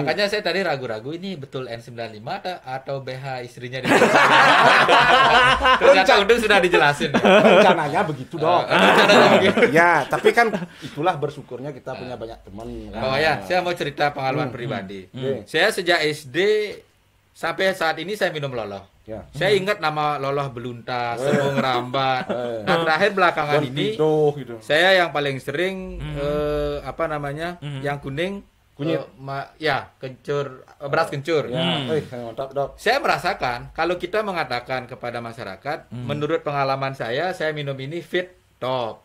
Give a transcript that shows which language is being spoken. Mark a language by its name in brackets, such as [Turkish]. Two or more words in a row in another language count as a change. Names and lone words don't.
[Indonesian] Makanya saya tadi ragu-ragu ini betul N95 atau BH istrinya di Ternyata udah sudah dijelasin. Rencananya begitu, Dok. Ya, tapi kan itulah bersyukurnya kita punya banyak teman. Saya mau cerita pengalaman pribadi. Saya sejak SD sampai saat ini saya minum loloh. Ya. Saya ingat nama loloh belunta, serung rambat. Nah, terakhir belakangan ini saya yang paling sering yang kuning kunyit, kencur, beras kencur. Saya merasakan kalau kita mengatakan kepada masyarakat, menurut pengalaman saya minum ini fit, top.